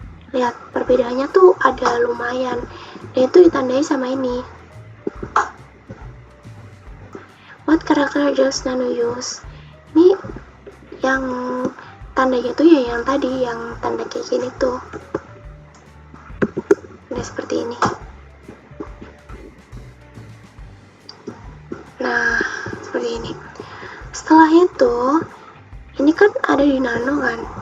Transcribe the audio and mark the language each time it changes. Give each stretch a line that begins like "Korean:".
Indonesian: Lihat perbedaannya tuh ada lumayan. Dan itu ditandai sama ini.
English: What character does Nano use?
Indonesian: Ini yang tandanya tuh ya yang tadi, yang tanda kayak gini tuh. Nah, seperti ini. Nah, seperti ini. Setelah itu, ini kan ada di Nano kan.